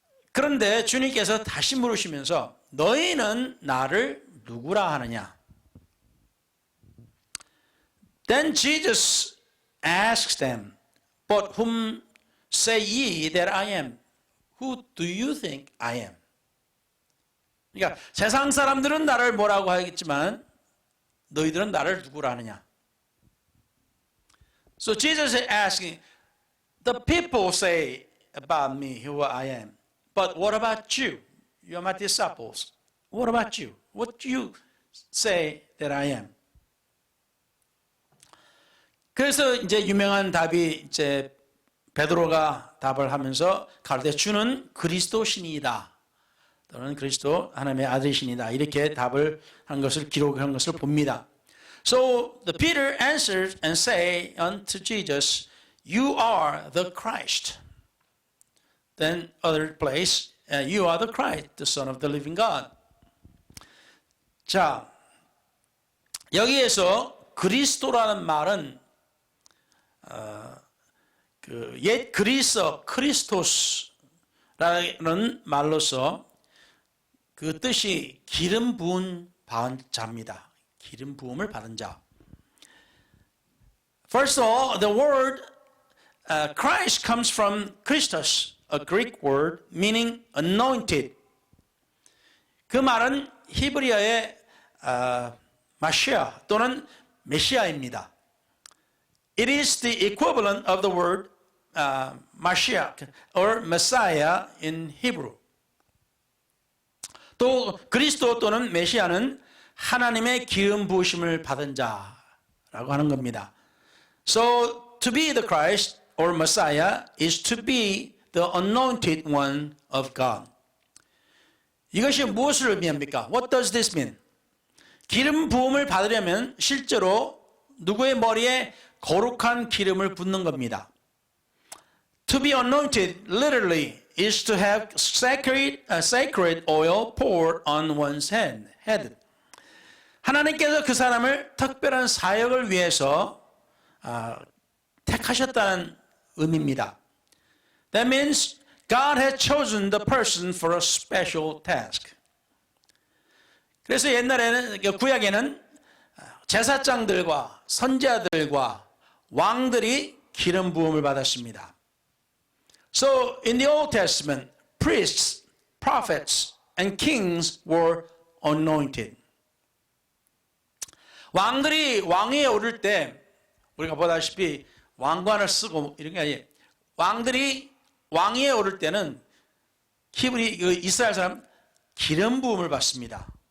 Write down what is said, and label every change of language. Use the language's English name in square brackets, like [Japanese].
[Korean] 그런데 주님께서 다시 물으시면서 너희는 나를 누구라 하느냐? [English] Then Jesus asks them, But whom say ye that I am? Who do you think I am? [Korean] 그러니까 세상 사람들은 나를 뭐라고 하겠지만 너희들은 나를 누구라 하느냐? [English] So Jesus is asking, the people say about me who I am. But what about you? You are my disciples. What about you? What do you say that I am? [Korean] 그래서 이제 유명한 답이 이제 베드로가 답을 하면서 가르쳐 주는 그리스도신이다. 또는 그리스도 하나님의 아들이신이다. 이렇게 답을 한 것을 기록한 것을 봅니다. [English] So the Peter answered and say unto Jesus, You are the Christ. Then other place, You are the Christ, the Son of the living God. [Korean] 자, 여기에서 그리스도라는 말은 그 옛 그리스어 크리스토스라는 말로서 그 뜻이 기름 부은 자입니다. 기름 부음을 받은 자. [English] First of all, the word Christ comes from Christos, a Greek word meaning anointed. [Korean] 그 말은 히브리어의 마시아 또는 메시아입니다. [English] It is the equivalent of the word Mashiach or Messiah in Hebrew. [Korean] 또 그리스도 또는 메시아는 하나님의 기름 부으심을 받은 자라고 하는 겁니다. [English] So to be the Christ or Messiah is to be the anointed one of God. [Korean] 이것이 무엇을 의미합니까? [English] What does this mean? [Korean] 기름 부음을 받으려면 실제로 누구의 머리에 거룩한 기름을 붓는 겁니다. [English] To be anointed literally is to have sacred oil poured on one's head. [Korean] 하나님께서 그 사람을 특별한 사역을 위해서 택하셨다는 의미입니다. [English] That means God has chosen the person for a special task. [Korean] 그래서 옛날에는 구약에는 제사장들과 선지자들과 왕들이 기름 부음을 받았습니다. [English] So in the Old Testament, priests, prophets, and kings were anointed. [Korean] 왕들이 왕위에 오를 때 우리가 보다시피 왕관을 쓰고 이런 게 아니에요. 왕들이 왕위에 오를 때는 히브리 이스라엘 사람 기름 부음을 받습니다.